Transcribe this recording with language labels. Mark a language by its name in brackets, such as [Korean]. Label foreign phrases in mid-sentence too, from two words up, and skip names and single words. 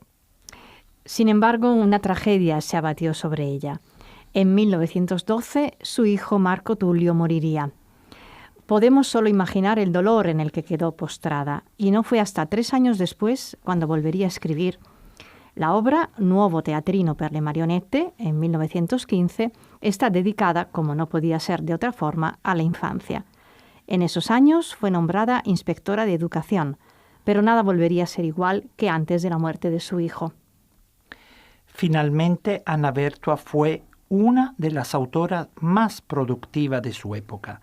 [Spanish] Sin embargo, una tragedia se abatió sobre ella. En 1912, su hijo Marco Tullio moriría. Podemos solo imaginar el dolor en el que quedó postrada, y no fue hasta 3 años después cuando volvería a escribir. La obra Nuovo teatrino per le marionette, en 1915, está dedicada, como no podía ser de otra forma, a la infancia. En esos años fue nombrada inspectora de educación, pero nada volvería a ser igual que antes de la muerte de su hijo. Finalmente, Anna Vertua fue una de las autoras más productivas de su época.